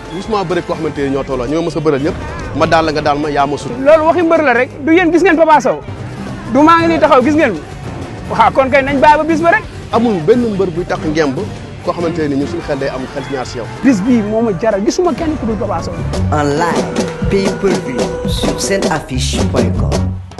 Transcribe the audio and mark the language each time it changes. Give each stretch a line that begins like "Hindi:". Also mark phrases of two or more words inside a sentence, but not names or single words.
Wolof: gisuma bëri koo xamante ne ñoo tolloo ñoo mës a bëral ñëpp ma daal la nga daal ma yaa ma sut. loolu waxi mbër la rek du yéen gis ngeen Papa Sow du maa ngi nii taxaw gis ngeen waaw kon kay nañ bàyyi ba bis ba rek. amul benn mbër buy takk ngemb koo xamante ne ñun suñu xel day am xel ñaar si yow. bis bii moo ma jaral gisuma kenn ku dul Papa Sow.
French: En live, pay-per-view sur senaffiche.com.